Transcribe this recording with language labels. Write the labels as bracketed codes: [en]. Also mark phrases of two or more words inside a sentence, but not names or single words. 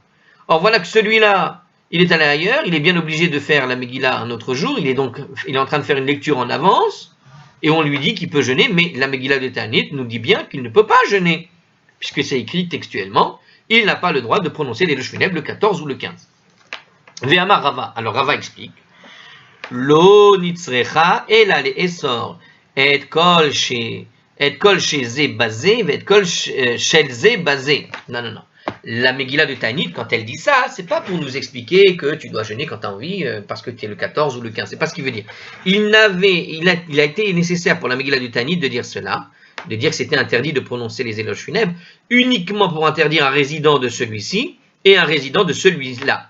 [fr] Or, voilà que celui-là, il est allé ailleurs, il est bien obligé de faire la Megillah un autre jour, il est en train de faire une lecture en avance, et on lui dit qu'il peut jeûner, mais la Megillah de Ta'anit nous dit bien qu'il ne peut pas jeûner, puisque c'est écrit textuellement, il n'a pas le droit de prononcer l'éloge funèbre le 14 ou le 15. [he] ואמר רבא, [fr] alors Rava explique, [he] לא נצרכה אלא לאסור את כל שזה בזה את כל שזה בזה. [fr] Non. La Megillah de Ta'anit, quand elle dit ça, c'est pas pour nous expliquer que tu dois jeûner quand tu as envie, parce que tu es le 14 ou le 15. C'est pas ce qu'il veut dire. Il a été nécessaire pour la Megillah de Ta'anit de dire cela, de dire que c'était interdit de prononcer les éloges funèbres, uniquement pour interdire un résident de celui-ci et un résident de celui-là.